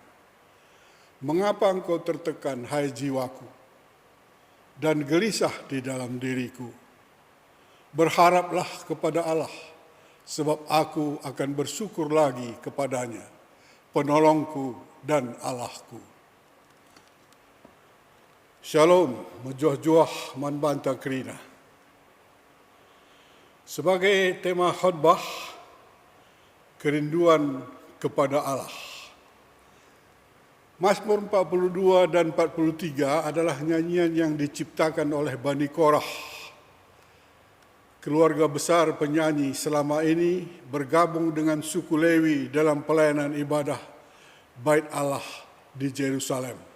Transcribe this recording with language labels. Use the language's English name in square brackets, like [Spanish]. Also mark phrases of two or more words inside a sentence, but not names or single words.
[Indonesian] Mengapa engkau tertekan, hai jiwaku, dan gelisah di dalam diriku? Berharaplah kepada Allah, sebab aku akan bersyukur lagi kepadanya, penolongku dan Allahku. [Batak Karo] Shalom, mejuah-juah manbanta kerina. [Indonesian] Sebagai tema khotbah, kerinduan kepada Allah. Mazmur 42 dan 43 adalah nyanyian yang diciptakan oleh Bani Korah. Keluarga besar penyanyi selama ini bergabung dengan suku Lewi dalam pelayanan ibadah Bait Allah di Yerusalem.